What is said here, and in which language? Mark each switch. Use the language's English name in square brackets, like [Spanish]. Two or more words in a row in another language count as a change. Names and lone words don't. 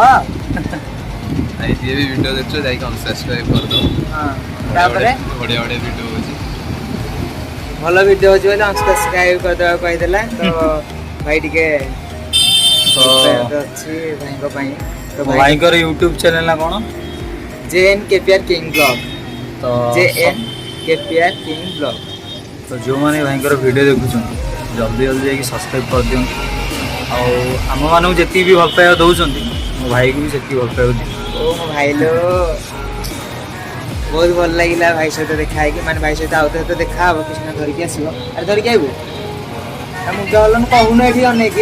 [Odia] ଭାଇ ଯିଏ ବି ଭିଡ଼ିଓ ଦେଖୁଛ ଯାଇକି ଅନସବସ୍କ୍ରାଇବ୍ କରିଦେବ। ହଁ, ତାପରେ ବଢ଼ିଆ ବଢ଼ିଆ ଭିଡ଼ିଓ ହେଉଛି, ଭଲ ଭିଡ଼ିଓ ହେଉଛି ବୋଲି ଅନସବସ୍କ୍ରାଇବ୍ କରିଦେବାକୁ କହିଦେଲା। ତ ଭାଇ ଟିକେ ଅଛି ଭାଇଙ୍କ ପାଇଁ। ତ ଭାଇଙ୍କର [English] YouTube channel [Odia] ନା କ'ଣ? JN KPR King Vlog। ତ JN KPR King Vlog। ତ ଯେଉଁମାନେ ଭାଇଙ୍କର ଭିଡ଼ିଓ ଦେଖୁଛନ୍ତି ଜଲ୍ଦି ଯାଇକି ସବସ୍କ୍ରାଇବ୍ କରିଦିଅନ୍ତୁ। ଆଉ ଆମମାନଙ୍କୁ ଯେତିକି ବି ଭଲ ପାଇବା ଦେଉଛନ୍ତି ମୋ ଭାଇକୁ ବି ସେତିକି ଭଲ ପାଇବା ଦିଅନ୍ତୁ। ଓ ମୋ ଭାଇ ଲୋ, ବହୁତ ଭଲ ଲାଗିଲା ଭାଇ ସହିତ ଦେଖା ହେଇକି। ମାନେ ଭାଇ ସହିତ ଆଉ ଥରେ ଦେଖା ହବ, କୃଷ୍ଣ ଧରିକି ଆସିବ। ଆରେ ଧରିକି ଆଇବୁ, ମୁଁ ଗଲୁ କହୁନୁ ଏଠି ଅନେଇକି